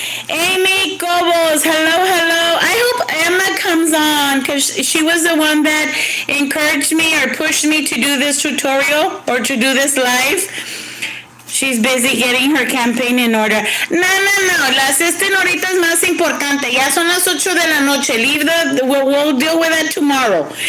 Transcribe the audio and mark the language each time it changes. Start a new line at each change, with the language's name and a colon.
English: Amy Cobos, hello. I hope Emma comes on because she was the one that encouraged me or pushed me to do this tutorial or to do this live. She's busy getting her campaign in order. No.
Spanish: La assistant ahorita es más importante. Ya son las 8 de la noche.
English: We'll deal with that tomorrow.